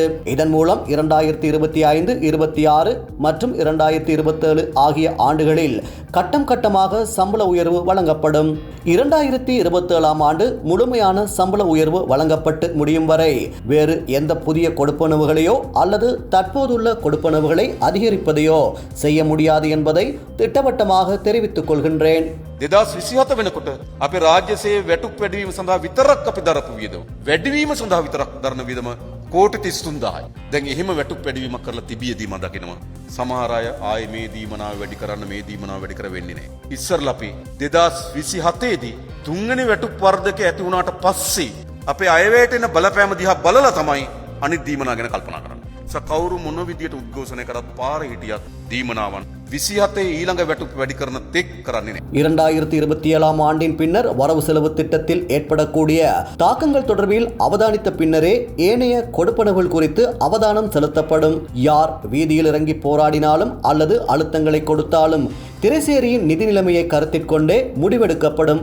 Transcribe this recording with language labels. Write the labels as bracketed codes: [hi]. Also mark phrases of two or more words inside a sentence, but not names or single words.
[ta] இதன் மூலம் 2025, 26 மற்றும் 2027 ஆகிய ஆண்டுகளில் கட்டம் கட்டமாக சம்பள உயர்வு வழங்கப்படும். 2027ஆம் ஆண்டு முழுமையான சம்பள உயர்வு வழங்கப்பட்டு முடியும் வரை வேறு எந்த புதிய கொடுப்பனவுகளையோ அல்லது தற்போதுள்ள கொடுப்பனவுகளை அதிகரிப்பதையோ செய்ய முடியாது என்பதை திட்டவட்டமாக தெரிவித்துக் கொள்கின்றேன். [si] 2027 වෙනකොට අපේ රාජ්‍ය සේවය වැටුප් වැඩිවීම සඳහා විතරක් අපි දරපු වියදම වැඩිවීම සඳහා විතරක් දරන වියදම කෝටි 33000යි. දැන් එහෙම වැටුප් වැඩිවීමක් කරලා තිබියදී මම දකිනවා සමහර අය ආයේ මේ දීමනාව වැඩි කරන්න මේ දීමනාව වැඩි කර වෙන්නේ නැහැ. ඉස්සරලා අපි 2027 දී තුන්වෙනි වැටුප් වර්ධකය ඇති වුණාට පස්සේ අපේ අයවැයට එන බලපෑම දිහා බලලා තමයි අනිත් දීමනා ගැන කල්පනා කරන්නේ. කවුරු මොන විදියට උද්ඝෝෂණය කරත් පාරේ හිටියත් දීමනාවන් 27 ඊළඟ වැටුප් වැඩි කරන තෙක් කරන්නේ නැහැ. [ta] 2027 ஆண்டின் பின்னர் வரவு செலவு திட்டத்தில் ஏற்படக்கூடிய தாக்கங்கள் தொடர்பில் அவதானித்த பின்னரே ஏனைய கொடுப்பனவுகள் குறித்து அவதானம் செலுத்தப்படும். யார் வீதியில் இறங்கி போராடினாலும் அல்லது அழுத்தங்களை கொடுத்தாலும் திரைசேரியின் நிதி நிலைமையை கருத்தில் கொண்டே முடிவெடுக்கப்படும்.